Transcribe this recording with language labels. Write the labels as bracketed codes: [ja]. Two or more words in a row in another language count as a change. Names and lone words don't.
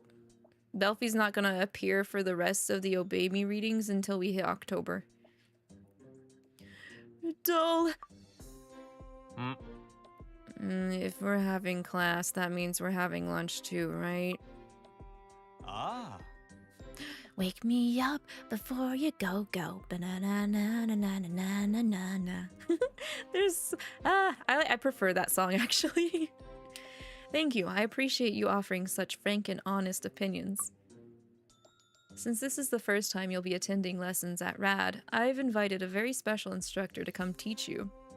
[en] Belfie's not gonna appear for the rest of the Obey Me readings until we hit October. Dull. If we're having class, that means we're having lunch too, right? ああ Wake me up before you go. Ba-na-na-na-na-na-na-na-na-na. There's I prefer that song actually. Thank you. I appreciate you offering such frank and honest opinions. Since this is the first time you'll be attending lessons at RAD, I've invited a very special instructor to come teach you.